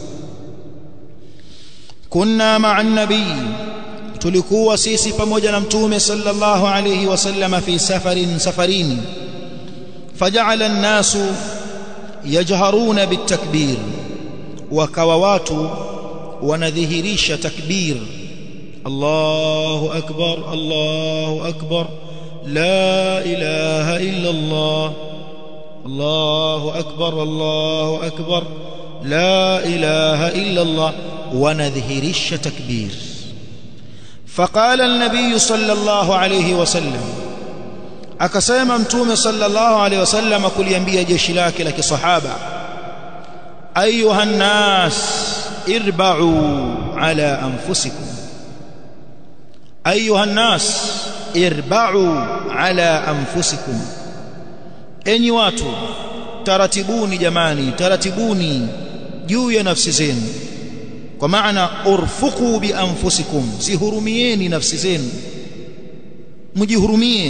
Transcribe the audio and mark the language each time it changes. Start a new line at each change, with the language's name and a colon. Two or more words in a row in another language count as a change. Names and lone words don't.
Arabic: كنا مع النبي,
Swahili: tulikuwa sisi pamoja na mtume sallallahu
Arabic: عليه وسلم في سفر فجعل الناس يجهرون بالتكبير,
Swahili: wakawa watu wanadhihirisha takbir,
Arabic: الله أكبر الله أكبر لا إله إلا الله الله أكبر الله أكبر لا إله إلا الله,
Swahili: wanadhihirisha takbir.
Arabic: فقال النبي صلى الله عليه وسلم,
Swahili: akasema mtume
Arabic: صلى الله عليه وسلم
Swahili: kuliambia jeshi lake la kisahaba,
Arabic: أيها الناس اربعوا على أنفسكم, أيها الناس اربعوا على أنفسكم,
Swahili: enyi watu taratibuni, jamani taratibuni juu ya nafsi zenu, kwa maana
Arabic: ارفقوا بأنفسكم,
Swahili: zihurumieni nafsi zenu, mjihurumie.